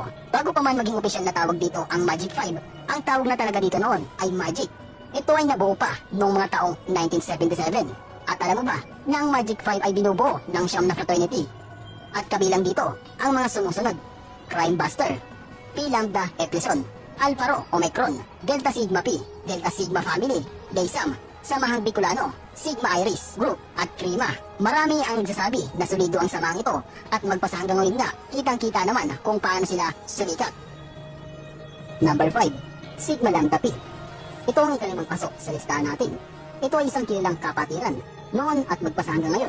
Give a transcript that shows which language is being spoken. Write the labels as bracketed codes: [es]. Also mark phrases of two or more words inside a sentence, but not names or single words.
[tl] Bago pa man maging opisyal na tawag dito ang Magic 5, ang tawag na talaga dito noon ay Magic. Ito ay nabuo pa noong mga taong 1977. At alam mo ba na ang Magic 5 ay binubuo ng 9 na fraternity? At kabilang dito ang mga sumusunod: Crime Buster, Pi Lambda Epsilon, Alpha Rho Omicron, Delta Sigma Phi, Delta Sigma Family, Daysam, Samahang Bicolano, Sigma Iris Group at Prima. Marami ang nagsasabi na solido ang samahang ito at magpasa hanggang ngayon nga, kitang-kita naman kung paano sila sumikat. Number 5, Sigma Lambda Phi. Ito ang ikalimang pasok sa listahan natin. Ito ay isang kilalang kapatiran noon at magpasa hanggang ngayon.